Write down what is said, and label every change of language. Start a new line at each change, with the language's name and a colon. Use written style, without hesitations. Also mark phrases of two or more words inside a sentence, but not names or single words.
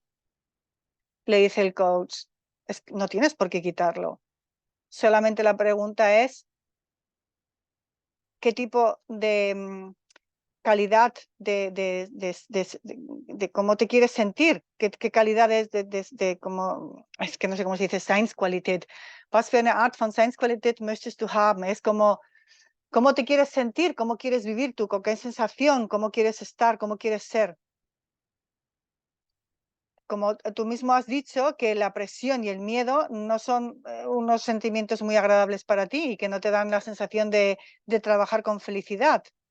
Spanish: Le dice el coach, no tienes por qué quitarlo. Solamente la pregunta es, ¿qué tipo de calidad de cómo te quieres sentir? ¿Qué calidad es de cómo, es que no sé cómo se dice,
German: Seinsqualität? Was für eine Art von Seinsqualität möchtest du haben?
Spanish: Es como, ¿cómo te quieres sentir? ¿Cómo quieres vivir tú? ¿Con qué sensación? ¿Cómo quieres estar? ¿Cómo quieres ser? Como tú mismo has dicho, que la presión y el miedo no son unos sentimientos muy agradables para ti y que no te dan la sensación de trabajar con felicidad.